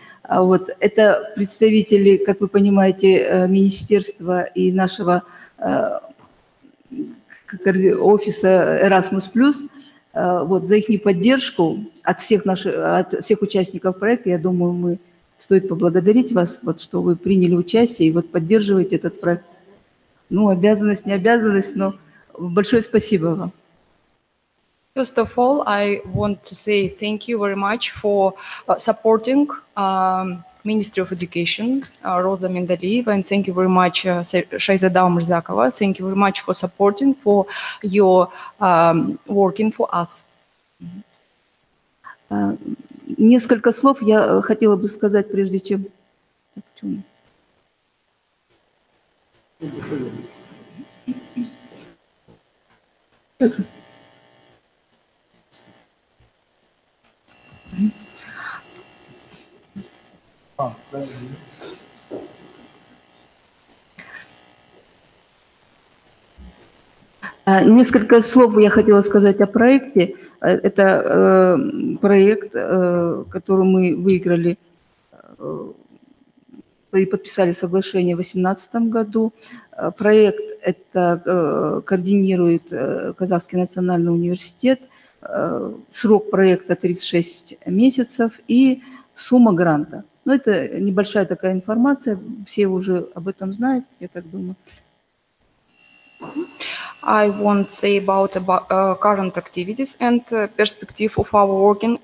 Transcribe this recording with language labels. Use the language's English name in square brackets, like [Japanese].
[Russian] Вот, это представители, как вы понимаете, министерства и нашего офиса Erasmus+. Вот, за их поддержку от всех участников проекта, я думаю, стоит поблагодарить вас, вот, что вы приняли участие и вот поддерживаете этот проект. Ну, обязанность, не обязанность, но большое спасибо вам. [English] First of all, I want to say thank you very much for supporting Ministry of Education, Rosa Mendeleeva, and thank you very much, Shayzada Murzakova. Thank you very much for supporting, for your working for us. [Russian] Несколько слов я хотела бы сказать, прежде чем... Несколько слов я хотела сказать о проекте. Это проект, который мы выиграли и подписали соглашение в 2018 году. Проект это координирует Казахский национальный университет. Срок проекта 36 месяцев и сумма гранта. Но это небольшая такая информация, все уже об этом знают, я так думаю. [English] I want to say about current activities and perspective of our working.